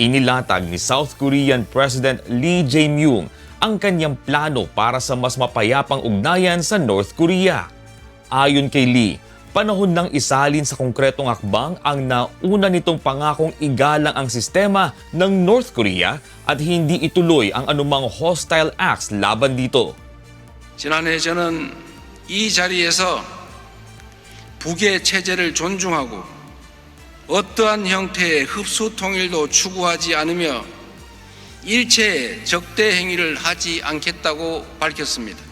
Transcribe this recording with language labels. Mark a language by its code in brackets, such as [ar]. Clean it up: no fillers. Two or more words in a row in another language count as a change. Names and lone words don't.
[tl] Inilatag ni South Korean President Lee Jae-myung ang kanyang plano para sa mas mapayapang ugnayan sa North Korea. Ayon kay Lee, panahon ng isalin sa konkretong hakbang ang nauna nitong pangakong igalang ang sistema ng North Korea at hindi ituloy ang anumang [en] hostile acts [tl] laban dito. [ko] 지난해 저는 이 자리에서 북의 체제를 존중하고 어떠한 형태의 흡수 통일도 추구하지 않으며 일체의 적대 행위를 하지 않겠다고 밝혔습니다.